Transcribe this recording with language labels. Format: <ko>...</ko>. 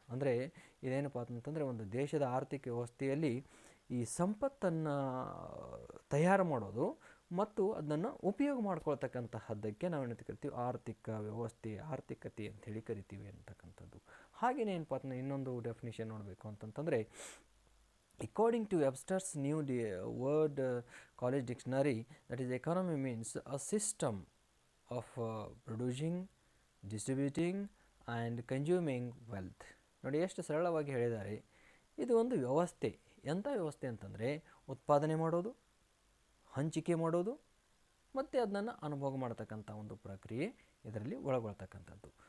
<kn>ಅಂದರೆ ಇದೇನಪ್ಪ ಅಂತಂದರೆ ಒಂದು ದೇಶದ ಆರ್ಥಿಕ ವ್ಯವಸ್ಥೆಯಲ್ಲಿ ಈ ಸಂಪತ್ತನ್ನು ತಯಾರು ಮಾಡೋದು ಮತ್ತು ಅದನ್ನು ಉಪಯೋಗ ಮಾಡ್ಕೊಳ್ತಕ್ಕಂತಹದ್ದಕ್ಕೆ ನಾವೇನು ಕರಿತೀವಿ ಆರ್ಥಿಕ ವ್ಯವಸ್ಥೆ, ಆರ್ಥಿಕತೆ ಅಂಥೇಳಿ ಕರಿತೀವಿ ಅಂತಕ್ಕಂಥದ್ದು. ಹಾಗೆಯೇ ಏನಪ್ಪ ಅಂತಂದರೆ ಇನ್ನೊಂದು ಡೆಫಿನೇಷನ್ ನೋಡಬೇಕು ಅಂತಂತಂದರೆ,</kn> <en>according to Webster's new word college dictionary, that is economy means a system of producing, distributing and consuming wealth.</en> <kn>ನೋಡಿ ಎಷ್ಟು ಸರಳವಾಗಿ ಹೇಳಿದ್ದಾರೆ. ಇದು ಒಂದು ವ್ಯವಸ್ಥೆ. ಎಂಥ ವ್ಯವಸ್ಥೆ ಅಂತಂದರೆ ಉತ್ಪಾದನೆ ಮಾಡೋದು, ಹಂಚಿಕೆ ಮಾಡೋದು ಮತ್ತು ಅದನ್ನು ಅನುಭೋಗ ಮಾಡ್ತಕ್ಕಂಥ ಒಂದು ಪ್ರಕ್ರಿಯೆ ಇದರಲ್ಲಿ ಒಳಗೊಳ್ತಕ್ಕಂಥದ್ದು.</kn>